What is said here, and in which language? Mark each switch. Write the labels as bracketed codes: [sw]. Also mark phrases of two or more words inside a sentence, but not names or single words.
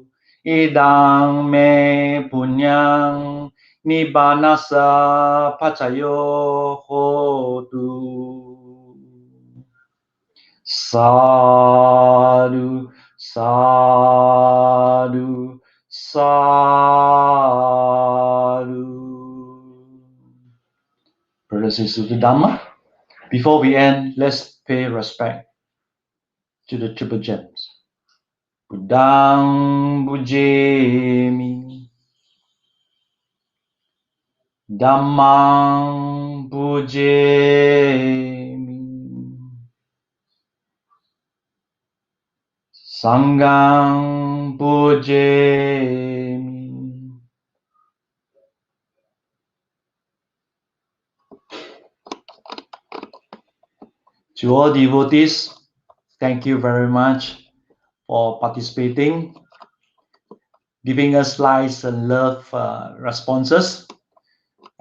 [pi] Idang me punyang nibbanasa pacayo hotu. Sadhu, sadhu, sadhu. [en] Brothers and sisters of Dhamma, before we end, let's pay respect to the triple gems. [pi] Buddhang bujemi, Dhammang bujemi, Sanghang bujemi. [en] To all devotees, thank you very much for participating, giving us likes and love responses.